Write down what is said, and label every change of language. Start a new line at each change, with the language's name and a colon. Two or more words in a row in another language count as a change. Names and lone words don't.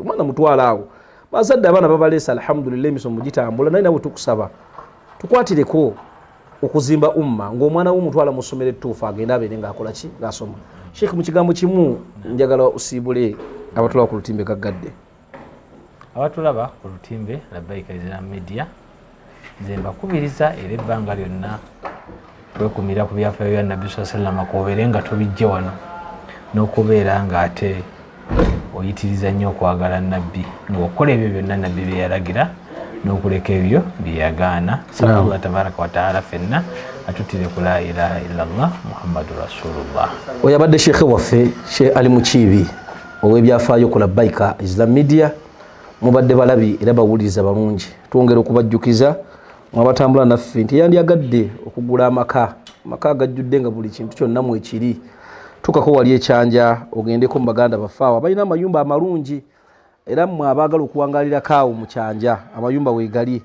Ganda: Omwana mutwale awo bazadde abaana babaleesa alhamdulillah emisomo gitambula naye nawe tukusaba tukwatireko okuzimba umma ng'omwana w'omutwala mu ssomero ettuufu agenda abeere ng'akola ki ng'asoma. Sheikh mu kigambo kimu njagala osiibule abatulaba ku lutimbe gaggadde. Abatulaba ku lutimbe Labbaika Islam Media nze mbakubiriza era ebbanga lyonna twekumira ku byafaayo bya Nabbi
Arabic: صلى الله عليه وسلم
Ganda: koobeere nga tubijje wano n'okubeera ng'ate oyitiriza nnyo okwagala Nabbi ng'okola ebyo byonna Nabbi bye yalagira n'okuleka ebyo bye yagaana.
Arabic: الله تبارك وتعالى
Ganda: fenna atutire ku
Arabic: لا إله إلا الله محمد رسول الله.
Ganda: Oyo abadde Sheikh waffe Sheikh Ali Mukiibi ow'ebyafaayo ku Labbaika Islam Media. Mubadde balabi era bawuliriza balungi. Twongera okubajjukiza mwabatambula naffe nti yandyagadde okugula amaka gajjudde nga buli kintu kyonna mu ekiri. Tukako wali ekyanja ogendeko mu baganda bafaawa balina amayumba amalungi era mmwe abaagala okuwangalira kaawo mu kyanja amayumba weegali.